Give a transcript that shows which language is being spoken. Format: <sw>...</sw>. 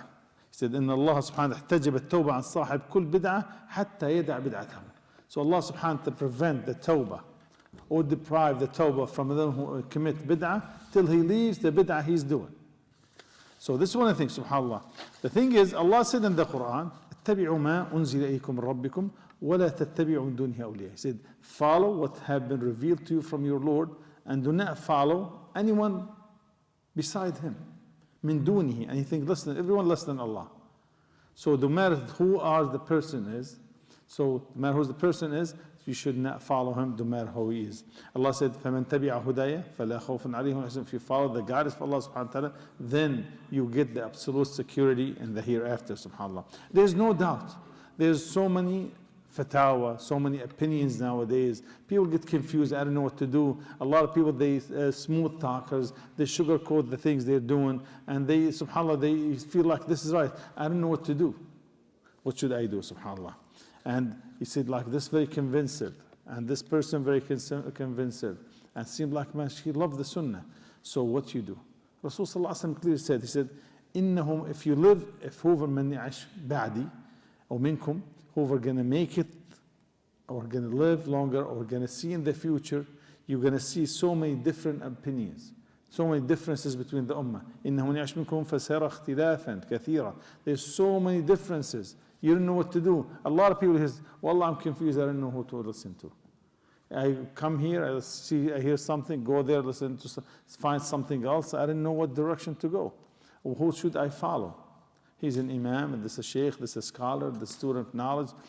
<en>He said,</en> <ar>إن الله سبحانه احتجب التوبة عن صاحب كل بدعة حتى يدع بدعته.</ar> <en>So Allah subhanahu wa ta'ala prevent the tawbah or deprive the tawbah from them who commit bid'ah till he leaves the bid'ah he's doing. So this is one of the things, subhanAllah. The thing is, Allah said in the Quran,</en> <ar>اتبعوا ما أنزل إليكم من ربكم ولا تتبعوا من دونه أولياء.</ar> <en>He said, follow what have been revealed to you from your Lord, and do not follow anyone beside him.</en> <ar>من دونه,</ar> <en>anything less than, everyone less than Allah. So no matter who the person is, no matter who the person is, you should not follow him, no matter who he is. Allah said,</en> <ar>فَمَنْ تَبِعَ هُدَيَ فَلَا خَوْفٌ عَلَيْهِمْ.</ar> <en>If you follow the guidance of Allah subhanahu wa ta'ala, then you get the absolute security in the hereafter, subhanAllah. There's no doubt. There's so many fatawa, so many opinions nowadays. People get confused. I don't know what to do. A lot of people, they smooth talkers, they sugarcoat the things they're doing, and they, subhanAllah, they feel like this is right. I don't know what to do. What should I do, subhanAllah? And he said, like, this very convincing, and this person very convincing, and seemed like, man, she loved the sunnah. So what you do? Rasul sallallahu alaihi wasallam clearly said, he said, إنهم, if you live, if whoever</en> <ar>من يعيش بعدي أو منكم,</ar> <en>whoever gonna make it, or gonna live longer, or gonna see in the future, you're gonna see so many different opinions, so many differences between the ummah.</en> <ar>إنه يعيش منكم فسيرى اختلافا كثيرا.</ar> <en>There's so many differences. You don't know what to do. A lot of people say, Wallah, I'm confused. I don't know who to listen to. I come here, I hear something, go there, listen to, find something else. I don't know what direction to go. Or who should I follow? He's an imam, and this is a sheikh, this is a scholar, the student of knowledge.</en>